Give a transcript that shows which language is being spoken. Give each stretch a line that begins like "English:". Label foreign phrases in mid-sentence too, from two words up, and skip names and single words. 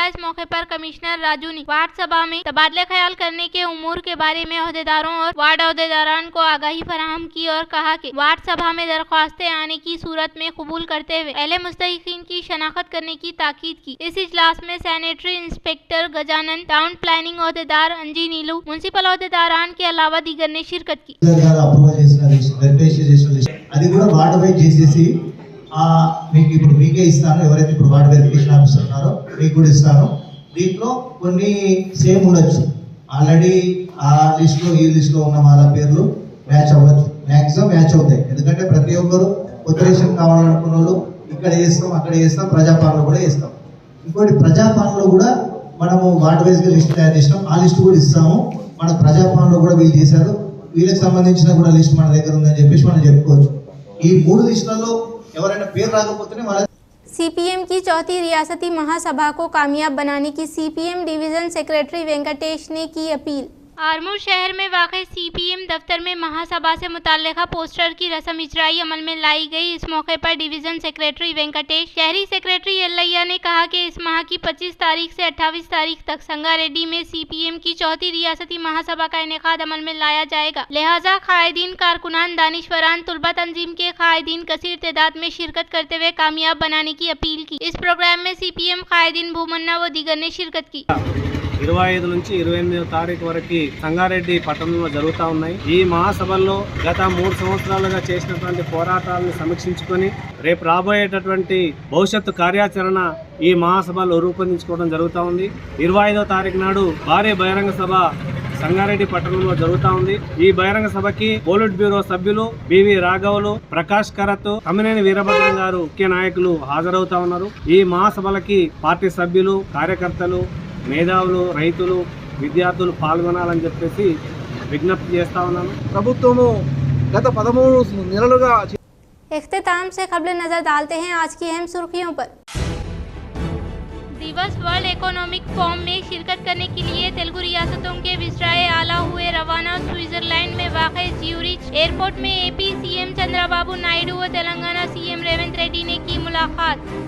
Urdu: اس موقع پر کمشنر راجو نے وارڈ سبھا میں تبادلۂ خیال کرنے کے امور کے بارے میں عہدیداروں اور وارڈ عہدیداران کو آگاہی فراہم کی اور کہا کہ وارڈ سبھا میں درخواستیں آنے کی صورت میں قبول کرتے ہوئے اہل مستحقین کی شناخت کرنے کی تاکید کی. اس اجلاس میں
English: sanitary inspector
Urdu: गजानन,
English: town planning
Urdu: عہدیدار انجی نیلو، میونسپل عہدیداران کے علاوہ دیگر نے شرکت کی.
Telugu: అప్రూవల్ చేసిన లిస్ట్, వెరిఫికేషన్ చేసిన లిస్ట్ అది కూడా
English: ward wise
Telugu: చేసేసి మీకు ఇప్పుడు మీకే ఇస్తాను. ఎవరైతే ఇప్పుడు
English: ward verification officer
Telugu: ఉన్నారో మీకు కూడా ఇస్తాను. దీంట్లో కొన్ని సేమ్ ఉండొచ్చు, ఆల్రెడీ ఆ లిస్ట్లో ఈ లిస్ట్లో ఉన్న వాళ్ళ పేర్లు మ్యాచ్ అవ్వచ్చు, మ్యాక్సిమం మ్యాచ్ అవుతాయి. ఎందుకంటే ప్రతి ఒక్కరు కొత్త రేషన్ కావాలనుకున్న వాళ్ళు ఇక్కడ చేస్తాం, అక్కడ చేస్తాం, ప్రజాపాలన కూడా చేస్తాం. ఇంకోటి ప్రజాపాలనలో కూడా మనము
English: ward wise-ga
Telugu: లిస్ట్ తయారు చేసినాం, ఆ లిస్ట్ కూడా ఇస్తాము. మన ప్రజాపాలనలో కూడా వీళ్ళు చేశారు, వీళ్ళకి సంబంధించిన కూడా లిస్ట్ మన దగ్గర ఉందని చెప్పేసి మనం చెప్పుకోవచ్చు. ఈ మూడు లిస్టులలో ఎవరైనా పేరు రాకపోతేనే వాళ్ళ
Urdu: سی پی ایم کی چوتھی ریاستی مہاسبھا کو کامیاب بنانے کی سی پی ایم
English: division secretary
Urdu: وینکٹیش نے کی اپیل. آرمور شہر میں واقع سی پی ایم دفتر میں مہاسبھا سے متعلقہ پوسٹر کی رسم اجرائی عمل میں لائی گئی. اس موقع پر
English: division secretary
Urdu: وینکٹیش، شہری سیکریٹری ایلیا نے کہا کہ اس ماہ کی 25 تاریخ سے 28 تاریخ تک سنگاریڈی میں سی پی ایم کی چوتھی ریاستی مہاسبھا کا انعقاد عمل میں لایا جائے گا. لہٰذا قائدین، کارکنان، دانشوران، طلبہ تنظیم کے قائدین کثیر تعداد میں شرکت کرتے ہوئے کامیاب بنانے کی اپیل کی. اس پروگرام میں سی پی ایم قائدین بھومنا و دیگر نے شرکت کی.
Telugu: 25 నుంచి 28వ తారీఖు వరకు సంగారెడ్డి పట్టణంలో జరుగుతూ ఉన్నాయి. ఈ మహాసభల్లో గత 3 సంవత్సరాలుగా చేసినటువంటి పోరాటాలను సమీక్షించుకొని రేపు రాబోయేటటువంటి భవిష్యత్తు కార్యాచరణ ఈ మహాసభలో రూపొందించుకోవడం జరుగుతూ ఉంది. 25వ తారీఖు నాడు భారీ బహిరంగ సభ సంగారెడ్డి పట్టణంలో జరుగుతూ ఉంది. ఈ బహిరంగ సభకి
English: polit bureau
Telugu: సభ్యులు బివి రాఘవులు, ప్రకాష్ కరత్, తమ్మినేని వీరభద్రం గారు ముఖ్య నాయకులు హాజరవుతా ఉన్నారు. ఈ మహాసభలకి పార్టీ సభ్యులు, కార్యకర్తలు, మేధావులు, రైతులు, విద్యార్థులు పాల్గొనాలని చెప్పేసి విజ్ఞప్తి చేస్తా ఉన్నాను. ప్రభుత్వము గత 13 నెలలుగా
Urdu: اختتام سے خبریں نظر ڈالتے ہیں آج کی اہم سرخیوں پر. ڈاووس ورلڈ اکنامک فورم میں شرکت کرنے کے لیے تلگو ریاستوں کے وزرائے اعلیٰ ہوئے روانہ. سوئٹزرلینڈ میں واقع زیورخ ایئرپورٹ میں اے پی سی ایم چندرابابو نائیڈو و تلنگانہ سی ایم ریونت ریڈی نے کی ملاقات.